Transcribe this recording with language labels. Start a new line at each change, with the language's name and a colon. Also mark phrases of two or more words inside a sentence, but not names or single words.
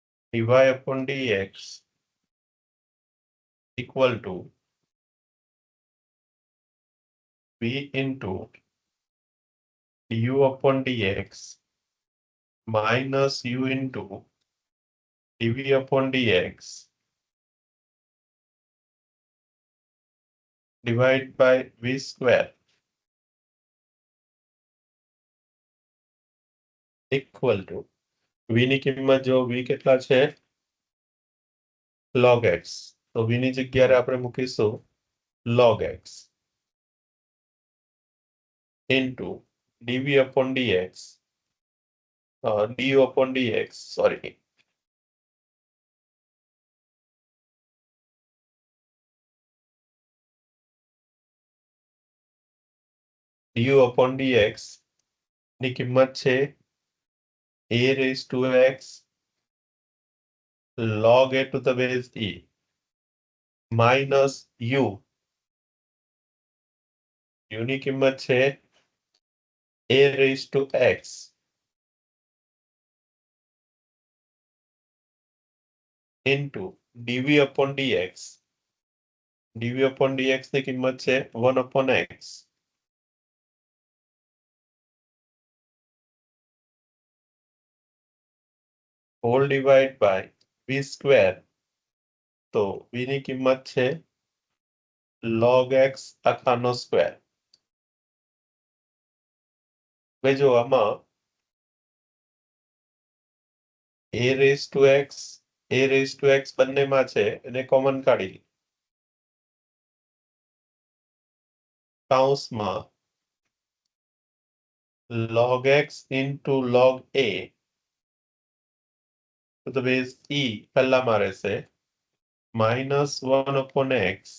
English: dy upon dx equal to v into du upon dx minus u into dv upon dx divided by v square equal to v
Gujarati: ની કિંમત જો v કેટલા છે
English: log x
Gujarati: તો v ની જગ્યાએ આપણે મૂકીશું
English: log x into dv upon dx du upon dx sorry du upon dx
Gujarati: ની કિંમત છે
English: a raised to x log a to the base e minus u
Gujarati: ની કિંમત છે
English: a raised to x into dv upon dx dv upon dx
Gujarati: ની કિંમત છે
English: 1 upon x whole divided by v square
Gujarati: તો v ની કિંમત છે
English: log x
Gujarati: આખાનો સ્ક્વેર હવે જો આમાં
English: a raised to x
Gujarati: બંનેમાં છે એને કોમન કાઢી કૌંસમાં
English: log x into log a to the base e
Gujarati: પહેલામાં રહેશે
English: minus 1 upon x